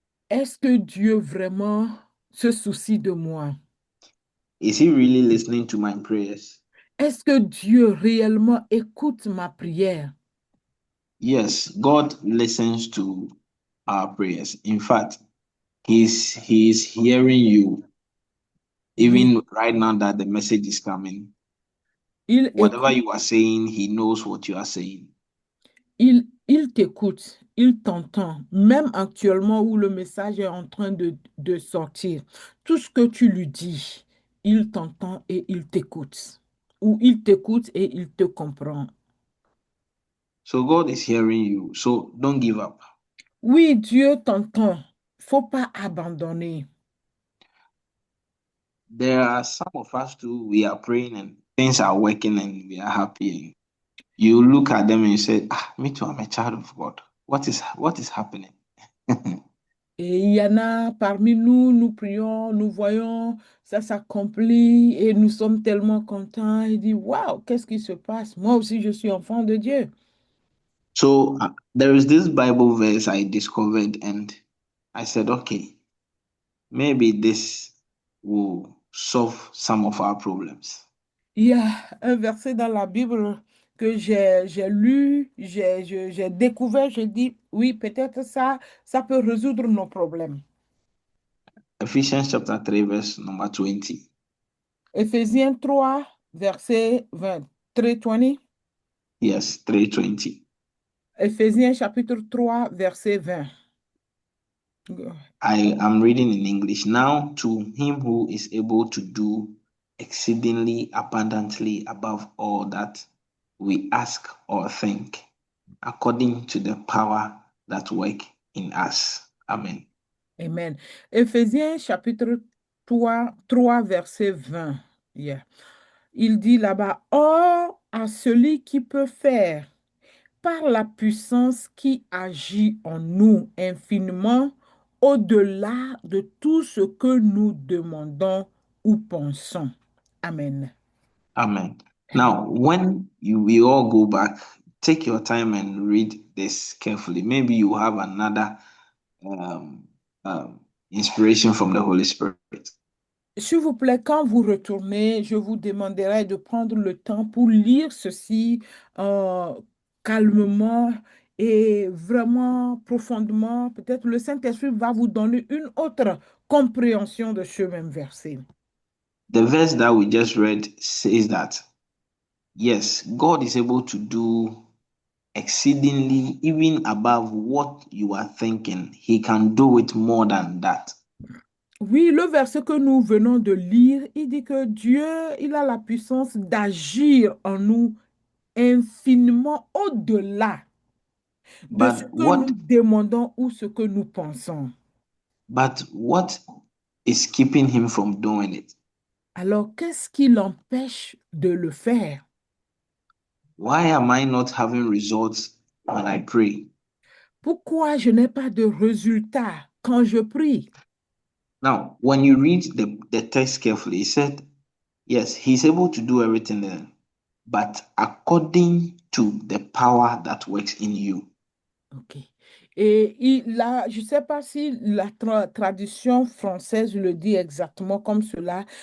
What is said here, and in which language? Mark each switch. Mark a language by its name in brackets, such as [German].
[French] est-ce que Dieu vraiment se soucie de moi? [English] Is He really listening to my prayers? [French] Est-ce que Dieu réellement écoute ma prière? [English] Yes, God listens to our prayers. In fact, He's hearing you [French] Oui, [English] even right now that the message is coming. [French] il [English] Whatever [French] écoute. [English] you are saying, He knows what you are saying. [French] Il t'écoute, il t'entend, même actuellement où le message est en train de sortir. Tout ce que tu lui dis, il t'entend et il t'écoute. Ou il t'écoute et il te comprend. So God is hearing you. So don't give up. Oui, Dieu t'entend. Faut pas abandonner. [English] there are some of us too, we are praying and things are working and we are happy. And you look at them and you say, ah, me too, I'm a child of God. What is happening? [French] Et il y en a parmi nous, nous prions, nous voyons, ça s'accomplit et nous sommes tellement contents et dit, waouh, qu'est-ce qui se passe? Moi aussi, je suis enfant de Dieu. [English] So there is this Bible verse I discovered, and I said, okay, maybe this will solve some of our problems. [French] Il y a un verset dans la Bible que j'ai lu, j'ai découvert, j'ai dit, oui, peut-être ça peut résoudre nos problèmes. [English] Ephesians chapter 3, verse number 20. [French] Éphésiens 3, verset 20, 3:20. [English] Yes, 3:20. [French] Éphésiens chapitre 3, verset 20. [English] I am reading in English. Now, to him who is able to do exceedingly abundantly above all that we ask or think, according to the power that work in us. Amen. Amen. [French] Éphésiens chapitre 3 verset 20. Yeah. Il dit là-bas, Or à celui qui peut faire par la puissance qui agit en nous infiniment au-delà de tout ce que nous demandons ou pensons. Amen. Amen. Amen. [English] Now, when we all go back, take your time and read this carefully. Maybe you have another um, inspiration from the Holy Spirit. [French] S'il vous plaît, quand vous retournez, je vous demanderai de prendre le temps pour lire ceci euh, calmement et vraiment profondément. Peut-être le Saint-Esprit va vous donner une autre compréhension de ce même verset. [English] The verse that we just read says that, yes, God is able to do exceedingly, even above what you are thinking. He can do it more than that. [French] Oui, le verset que nous venons de lire, il dit que Dieu, il a la puissance d'agir en nous infiniment au-delà de ce [English] But [French] que [English] what [French] nous demandons ou ce que nous pensons. [English] what is keeping him from doing it? [French] Alors, qu'est-ce qui l'empêche de le faire? [English] Why am I not having results when I pray? [French] Pourquoi je n'ai pas de résultat quand je prie? [English] Now, when you read the text carefully, it said, yes, he's able to do everything there, but according to the power that works in you. Ok. [French] Et je ne sais pas si la traduction française le dit exactement comme cela.